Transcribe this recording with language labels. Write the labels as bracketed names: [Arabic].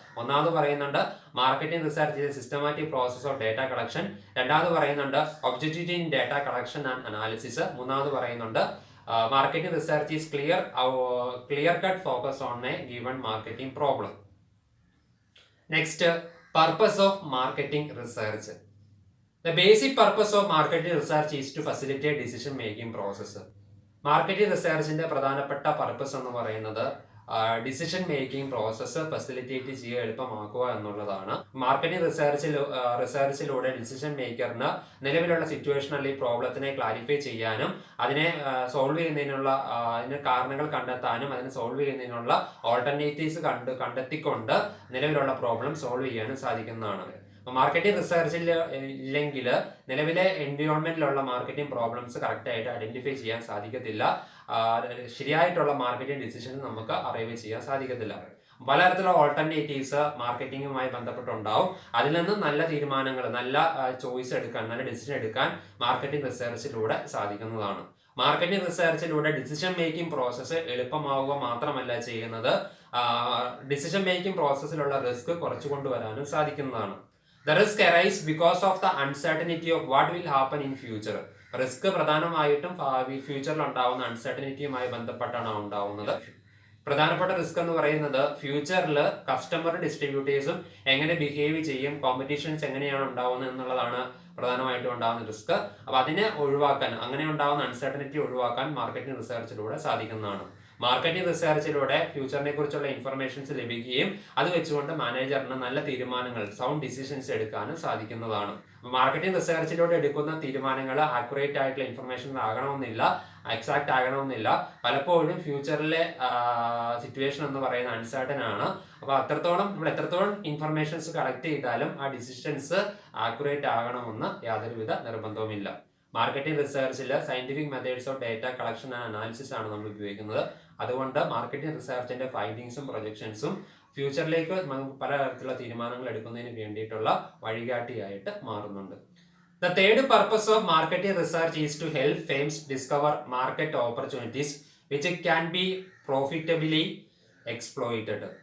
[Malayalam] ഒന്നാമത് പറയുന്നുണ്ട് [English] Marketing research is systematic process of data collection. [Malayalam] രണ്ടാമത് പറയുന്നുണ്ട് [English] Objectivity in data collection and analysis. [Malayalam] മൂന്നാമത് പറയുന്നുണ്ട് [English] Marketing research is clear cut focus on a given marketing problem. Next, purpose of marketing research. The basic purpose of marketing research is to facilitate decision making process. [Malayalam] Marketing റിസർച്ചിന്റെ പ്രധാനപ്പെട്ട purpose എന്ന് പറയുന്നത് decision making process facilitate ചെയ്യുക, എളുപ്പമാക്കുക എന്നുള്ളതാണ്. Marketing റിസർച്ചിലൂടെ decision മേക്കറിന് നിലവിലുള്ള situation അല്ലെങ്കിൽ പ്രോബ്ലത്തിനെ clarify ചെയ്യാനും അതിനെ solve ചെയ്യുന്നതിനുള്ള അതിന് കാരണങ്ങൾ കണ്ടെത്താനും അതിനെ സോൾവ് ചെയ്യുന്നതിനുള്ള ഓൾട്ടർനേറ്റീവ്സ് കണ്ടെത്തിക്കൊണ്ട് നിലവിലുള്ള പ്രോബ്ലം സോൾവ് ചെയ്യാനും സാധിക്കുന്നതാണ്. മാർക്കറ്റിംഗ് റിസർച്ചിൽ ഇല്ലെങ്കിൽ നിലവിലെ എൻവയോൺമെന്റിലുള്ള മാർക്കറ്റിംഗ് പ്രോബ്ലംസ് കറക്റ്റ് ആയിട്ട് ഐഡന്റിഫൈ ചെയ്യാൻ സാധിക്കത്തില്ല. ശരിയായിട്ടുള്ള മാർക്കറ്റിംഗ് ഡിസിഷൻ നമുക്ക് അറൈവ് ചെയ്യാൻ സാധിക്കത്തില്ല. പലതരത്തിലുള്ള ഓൾട്ടർനേറ്റീവ്സ് മാർക്കറ്റിംഗുമായി ബന്ധപ്പെട്ടുണ്ടാവും. അതിൽ നിന്ന് നല്ല തീരുമാനങ്ങൾ, നല്ല ചോയ്സ് എടുക്കാൻ, നല്ല ഡിസിഷൻ എടുക്കാൻ മാർക്കറ്റിംഗ് റിസർച്ചിലൂടെ സാധിക്കുന്നതാണ്. മാർക്കറ്റിംഗ് റിസർച്ചിലൂടെ ഡിസിഷൻ മേക്കിംഗ് പ്രോസസ്സ് എളുപ്പമാവുക മാത്രമല്ല ചെയ്യുന്നത്, ഡിസിഷൻ മേക്കിംഗ് പ്രോസസ്സിലുള്ള റിസ്ക് കുറച്ചു കൊണ്ടുവരാനും സാധിക്കുന്നതാണ്. [English] The risk arise because of the uncertainty of what will happen in future. [Malayalam] Risk പ്രധാനമായിട്ടും ഫ്യൂച്ചറിൽ ഉണ്ടാവുന്ന അൺസർട്ടനിറ്റിയുമായി ബന്ധപ്പെട്ടാണ് ഉണ്ടാവുന്നത്. പ്രധാനപ്പെട്ട റിസ്ക് എന്ന് പറയുന്നത് ഫ്യൂച്ചറിൽ കസ്റ്റമർ ഡിസ്ട്രിബ്യൂട്ടേഴ്സും എങ്ങനെ ബിഹേവ് ചെയ്യും, കോമ്പറ്റീഷൻസ് എങ്ങനെയാണ് ഉണ്ടാവുന്നത് എന്നുള്ളതാണ് പ്രധാനമായിട്ടും ഉണ്ടാകുന്ന റിസ്ക്. അപ്പൊ അതിനെ ഒഴിവാക്കാൻ, അങ്ങനെ ഉണ്ടാകുന്ന അൺസർട്ടനിറ്റി ഒഴിവാക്കാൻ മാർക്കറ്റിംഗ് റിസർച്ചിലൂടെ സാധിക്കുന്നതാണ്. മാർക്കറ്റിംഗ് റിസർച്ചിലൂടെ ഫ്യൂച്ചറിനെ കുറിച്ചുള്ള ഇൻഫർമേഷൻസ് ലഭിക്കുകയും അത് വെച്ചുകൊണ്ട് മാനേജറിന് നല്ല തീരുമാനങ്ങൾ, സൗണ്ട് ഡിസിഷൻസ് എടുക്കാനും സാധിക്കുന്നതാണ്. മാർക്കറ്റിംഗ് റിസർച്ചിലൂടെ എടുക്കുന്ന തീരുമാനങ്ങൾ ആക്യുറേറ്റ് ആയിട്ടുള്ള ഇൻഫർമേഷൻ ആകണമെന്നില്ല, എക്സാക്ട് ആകണമെന്നില്ല. പലപ്പോഴും ഫ്യൂച്ചറിലെ സിറ്റുവേഷൻ എന്ന് പറയുന്ന അൺസർട്ടൻ ആണ്. അപ്പൊ നമ്മൾ എത്രത്തോളം ഇൻഫർമേഷൻസ് കളക്ട് ചെയ്താലും ആ ഡിസിഷൻസ് ആക്യുറേറ്റ് ആകണമെന്ന് യാതൊരുവിധ നിർബന്ധവുമില്ല. Marketing റിസർച്ചിൽ scientific methods of data collection and analysis ആണ് നമ്മൾ ഉപയോഗിക്കുന്നത്. അതുകൊണ്ട് മാർക്കറ്റിംഗ് റിസർച്ചിന്റെ ഫൈൻഡിങ്സും പ്രൊജക്ഷൻസും ഫ്യൂച്ചറിലേക്ക് പല തരത്തിലുള്ള തീരുമാനങ്ങൾ എടുക്കുന്നതിന് വേണ്ടിയിട്ടുള്ള വഴികാട്ടിയായിട്ട് മാറുന്നുണ്ട്. [English] The third purpose of marketing research is to help firms discover market opportunities which can be profitably exploited.